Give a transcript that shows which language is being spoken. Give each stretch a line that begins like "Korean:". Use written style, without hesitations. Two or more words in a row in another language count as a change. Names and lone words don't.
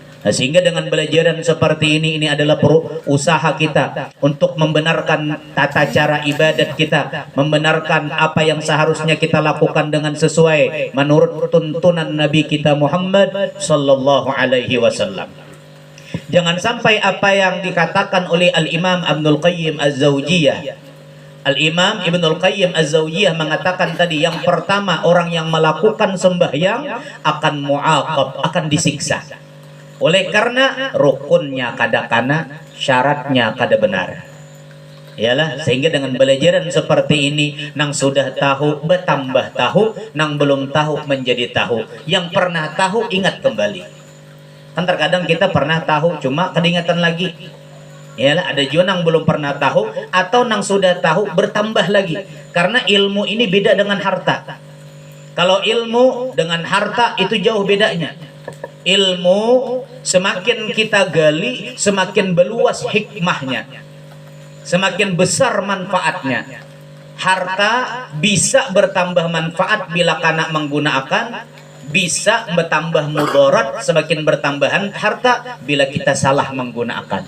Indonesian: Nah, sehingga dengan belajaran seperti ini adalah usaha kita untuk membenarkan tata cara ibadat kita, membenarkan apa yang seharusnya kita lakukan dengan sesuai menurut tuntunan Nabi kita Muhammad
Arabic: صلى الله عليه وسلم.
Indonesian: Jangan sampai apa yang dikatakan oleh Al-Imam Ibnul Qayyim Az-Zawjiyah. Al-Imam Ibnul Qayyim Az-Zawjiyah mengatakan tadi, yang pertama, orang yang melakukan sembahyang akan mu'aqab, akan disiksa.
Banjar: Oleh karena rukunnya kada kana, syaratnya kada benar. Yalah, sehingga dengan belajaran seperti ini, nang sudah tahu bertambah tahu, nang belum tahu menjadi tahu.
Indonesian: Yang pernah tahu ingat kembali. Kan terkadang kita pernah tahu
Banjar: cuma kedingatan lagi. Yalah, ada juga nang belum pernah tahu, atau nang sudah tahu bertambah lagi.
Indonesian: Karena ilmu ini beda dengan harta. Kalau ilmu dengan harta itu jauh bedanya. Ilmu semakin kita gali, semakin meluas hikmahnya, semakin besar manfaatnya. Harta bisa bertambah manfaat bila kana menggunakan, bisa bertambah mudarat semakin bertambahan harta bila kita salah menggunakan.